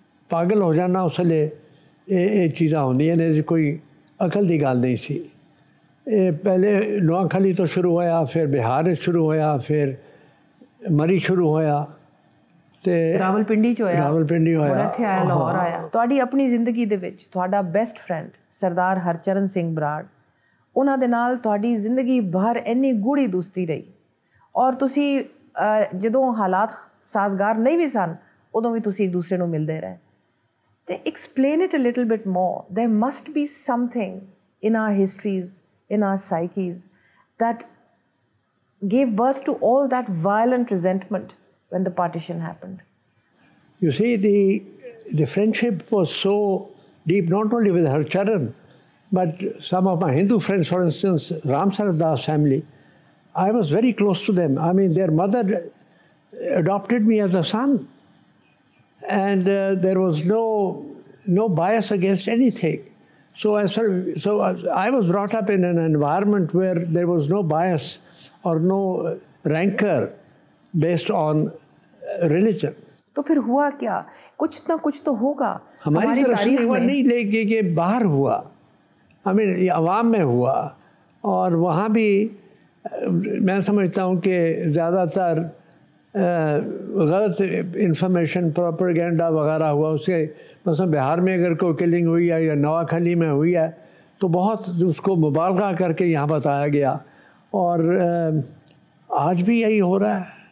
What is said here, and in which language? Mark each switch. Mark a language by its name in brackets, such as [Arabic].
[Punjabi] پاگل ہو جانا اس ویلے یہ چیزاں ہوندیاں نے، کوئی عقل دی گل نہیں سی۔ پہلے نواں کھلی تو شروع ہویا، پھر بہار شروع ہویا، پھر مری شروع ہویا، تے راولپنڈی چ ہویا، راولپنڈی ہویا، ਇੱਥੇ ਆਇਆ ਲਾਹੌਰ ਆਇਆ۔ ਤੁਹਾਡੀ ਆਪਣੀ ਜ਼ਿੰਦਗੀ ਦੇ ਵਿੱਚ ਤੁਹਾਡਾ ਬੈਸਟ ਫਰੈਂਡ ਸਰਦਾਰ ਹਰਚਰਨ ਸਿੰਘ ਬਰਾੜ, ਉਹਨਾਂ ਦੇ ਨਾਲ ਤੁਹਾਡੀ ਜ਼ਿੰਦਗੀ ਭਰ ਇੰਨੀ ਗੂੜੀ ਦੋਸਤੀ ਰਹੀ, ਔਰ ਤੁਸੀਂ ਜਦੋਂ ਹਾਲਾਤ ਸਾਜ਼ਗਾਰ ਨਹੀਂ ਵੀ ਸਨ ਉਦੋਂ ਵੀ ਤੁਸੀਂ ਇੱਕ ਦੂਸਰੇ ਨੂੰ ਮਿਲਦੇ ਰਹੇ। [English] ਤੇ explain it a little bit more, there must be something in our histories, in our psyches, that gave birth to all that violent resentment when the partition happened. You see, the friendship was so deep, not only with Harcharan, but some of my Hindu friends, for instance, Ram Sarat Das family, I was very close to them. I mean, their mother adopted me as a son, and there was no bias against anything. So I was brought up in an environment where there was no bias or no rancor based on religion. [Urdu] تو پھر ہوا کیا؟ کچھ نہ کچھ تو ہوگا ہماری طرف سے ہوا نہیں، لیکن کہ باہر ہوا، ہمیں عوام میں ہوا، اور وہاں بھی میں سمجھتا ہوں کہ زیادہ تر غلط انفارمیشن، پروپیگنڈا وغیرہ ہوا اس کے۔ مثلا بہار میں اگر کوئی کلنگ ہوئی ہے یا نوا کھلی میں ہوئی ہے تو بہت اس کو مبالغہ کر کے یہاں بتایا گیا، اور آج بھی یہی ہو رہا ہے۔